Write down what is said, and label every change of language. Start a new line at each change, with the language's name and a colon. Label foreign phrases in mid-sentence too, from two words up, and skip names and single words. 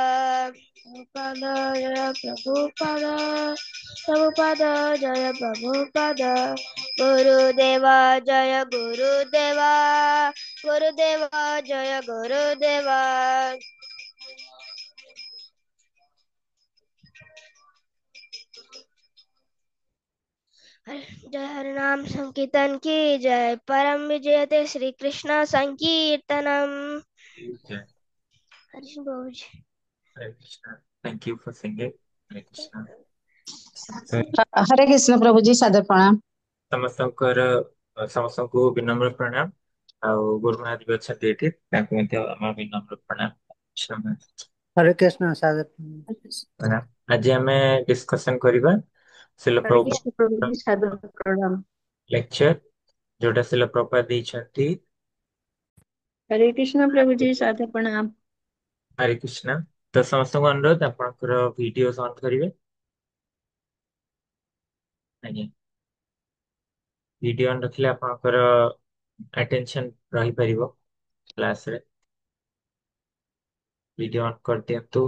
Hindi: जय प्रभुपद गुरुदेव जय गुरुदेव जय गुरुदेव जय हरि नाम संकीर्तन की जय परम विजयते श्री कृष्ण संकीर्तनम
English: Okay.
Hindi: हरि बोल
English: Hare Krishna. Thank you for singing. Hare Krishna.
Hindi: हरे कृष्ण प्रभु जी सादर प्रणाम
Odia: ସମସ୍ତଙ୍କର ସମସ୍ତଙ୍କୁ ବିନମ୍ର ପ୍ରଣାମ ଆଉ ଗୁରୁମା ବି ଅଛନ୍ତି ଏଠି ତାଙ୍କୁ ମଧ୍ୟ ଆମର ବିନମ୍ର ପ୍ରଣାମ
Hindi: हरे कृष्ण सादर
Odia: ପ୍ରଣାମ। ଆଜି ଆମେ ଡିସ୍କସନ କରିବା ଶିଲ
Hindi: हरे कृष्ण प्रभु जी सादर प्रणाम
Odia: ଲେକ୍ଚର ଯୋଉଟା ଶିଲ ପ୍ରଭୁପାଦ ଦେଇଛନ୍ତି।
Hindi: हरे कृष्ण प्रभु जी सादर प्रणाम
Odia: ହରେ କୃଷ୍ଣ। ତ ସମସ୍ତଙ୍କୁ ଅନୁରୋଧ ଆପଣଙ୍କର
English: video on
Odia: କରିବେ। ଆଜ୍ଞା,
English: video on
Odia: ରଖିଲେ ଆପଣଙ୍କର ଆଟେନସନ ରହିପାରିବ କ୍ଲାସରେ।
English: video on
Odia: କରିଦିଅନ୍ତୁ।